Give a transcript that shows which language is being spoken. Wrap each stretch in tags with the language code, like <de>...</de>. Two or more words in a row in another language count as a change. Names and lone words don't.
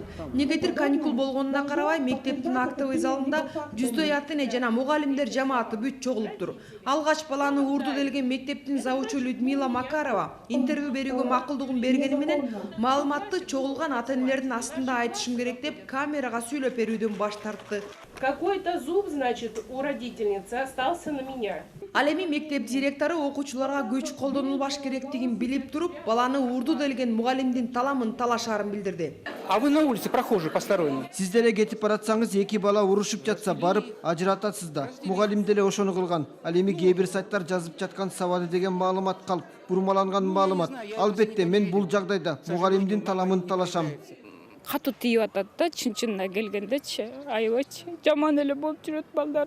<ky>Негедир каникул болгонуна карабай мектептин актовый залында жүздөй ата-эне жана мугалимдер жамааты бүт чогулуптур. Алгач баланы уурду делген мектептин завучу Людмила Макарова интервью берүүгө макулдугун бергени менен маалыматты чогулган ата-энелердин астында айтышым керек деп камерага сүйлөп берүүдөн баш тартты.</ky> <ru>Какой-то зуб, значит, у родительницы остался на меня.</ru> <ky>Ал эми мектеп директору окуучуларга күч колдонулбаш керектигин билип туруп, баланы уурду делген мугалимдин таламын талашаарын билдирди.</ky> <ru>А вы на улице прохожий посторонний.</ru> <ky>Сиз деле кетип баратсаңыз, эки бала урушуп жатса барып ажыратасыз да. Мугалим деле ошону кылган. Ал эми кээ бир сайттар жазып жаткан сабады деген маалымат калп, бурмаланган маалымат. Албетте мен бул жагдайда мугалимдин таламын талашам. Катуу тийип атат да, чын-чынына келгендечи, аябайчы жаман эле болуп жүрөт балдарым.</ky>